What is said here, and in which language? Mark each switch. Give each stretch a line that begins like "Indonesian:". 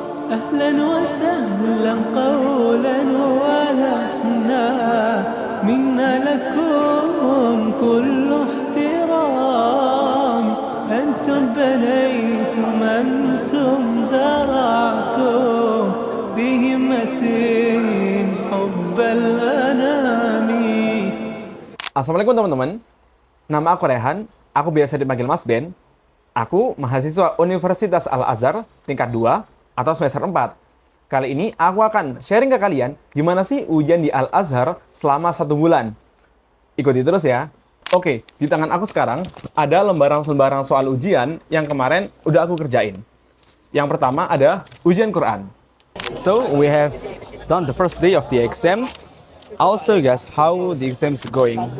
Arabic: أهلا وسهلا قولا ولحنا منا لكم كل احترام أنتم بنيتم أنتم زرعتم بهمة حب الأنام.
Indonesian: Assalamualaikum teman-teman. Nama aku Rehan, aku biasa dipanggil Mas Ben. Aku mahasiswa Universitas Al-Azhar tingkat 2 atau semester 4. Kali ini aku akan sharing ke kalian gimana sih ujian di Al-Azhar selama 1 bulan. Ikuti terus ya. Oke, di tangan aku sekarang ada lembaran-lembaran soal ujian yang kemarin udah aku kerjain. Yang pertama ada ujian Quran.
English: So, we have done the first day of the exam. I'll show you guys how the exam is going.